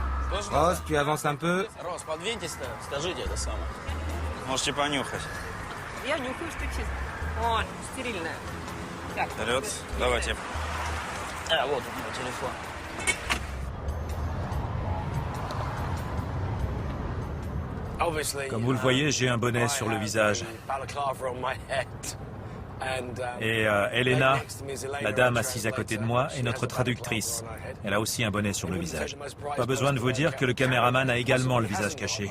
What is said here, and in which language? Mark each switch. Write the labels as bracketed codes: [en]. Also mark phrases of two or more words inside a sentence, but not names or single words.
[fr] Ross, tu avances un peu. [ru] Можете понюхать. Я нюхаю, что чисто. О, стерильная. Так. Вперед. Давайте. Вот он, мой телефон. [fr] Comme vous le voyez, j'ai un bonnet sur le visage. Et Elena, la dame assise à côté de moi, est notre traductrice. Elle a aussi un bonnet sur le visage. Pas besoin de vous dire que le caméraman a également le visage caché.